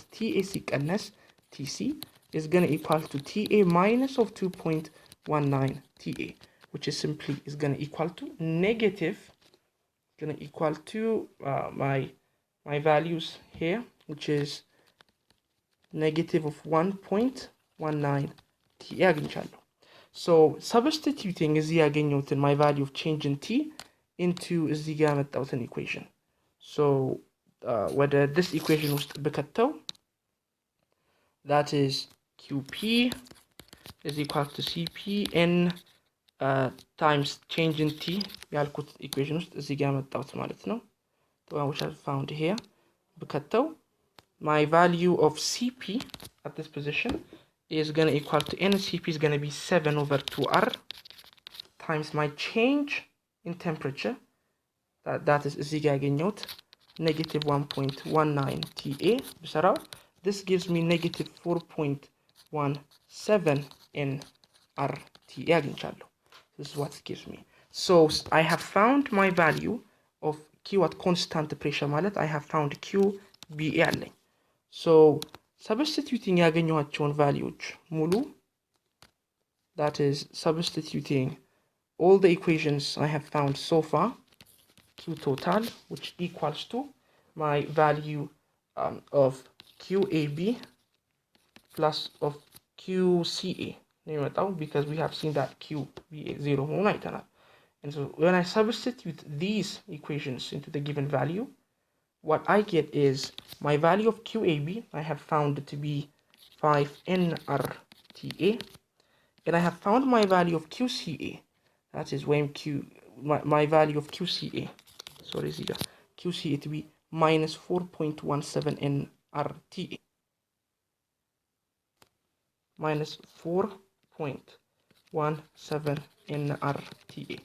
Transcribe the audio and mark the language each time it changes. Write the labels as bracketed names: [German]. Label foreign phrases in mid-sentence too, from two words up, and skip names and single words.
[English] TA ሲቀነስ TC, is going to equal to TA minus of 2.19 TA, which is simply is going to equal to negative, going to equal to my values here, which is negative of 1.19 TA አግኝቻለሁ። So substituting [Amharic] እዚህ ያገኘሁትን [English] my value of change in T into [Amharic] እዚህ ጋር ያመጣሁትን [English] equation. So ወደ this equation ውስጥ ብከተው that is QP is equal to CP N times change in T ያልኩት equation [Amharic] ውስጥ እዚህ ጋር ያመጣሁት ማለት ነው። [English] The one which I found here ብከተው my value of CP at this position is going to equal to NCP is going to be 7/2R times my change in temperature, that is [Amharic] እዚህ ጋር ያገኘሁት [English] negative 1.19 TA ብሰራው this gives me negative 4.17 nRTA አግኝቻለሁ። This is what it gives me. So I have found my value of Q at constant pressure ማለት I have found QBA አለኝ። So substituting ያገኘኋቸውን values ሙሉ, that is substituting all the equations I have found so far, Q total, which equals to my value of QAB plus of QCA, because we have seen that QBA 0 [Amharic] መሆኑን አይተናል። [English] And so when I substitute these equations into the given value, what I get is my value of QAB I have found to be 5nRTA, and I have found my value of QCA, that is when my value of QCA, sorry, QCA to be minus 4.17 nRTA, minus 4.17 nRTA.